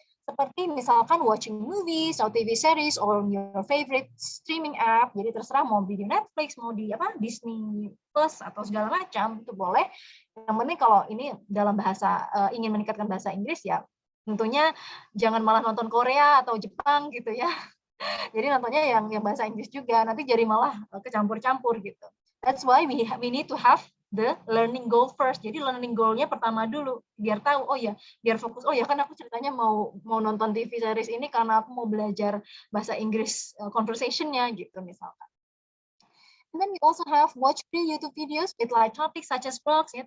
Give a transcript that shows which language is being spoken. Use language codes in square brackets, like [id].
[id] Seperti misalkan watching movies atau TV series [en] or your favorite streaming app, [id] jadi terserah mau di Netflix, mau di Disney Plus atau segala macam, itu boleh. Yang penting kalau ini dalam bahasa, ingin meningkatkan bahasa Inggris ya, tentunya jangan malah nonton Korea atau Jepang gitu ya. Jadi nontonnya yang bahasa Inggris juga, nanti jadi malah kecampur-campur gitu. [en] That's why we need to have the learning goal first. [id] Jadi learning goal-nya pertama dulu, biar tahu, oh ya, biar fokus, oh ya kan aku ceritanya mau nonton TV series ini karena aku mau belajar bahasa Inggris conversation-nya gitu misalkan. [en] And then we also have watch free YouTube videos with light topics such as vlogs ya.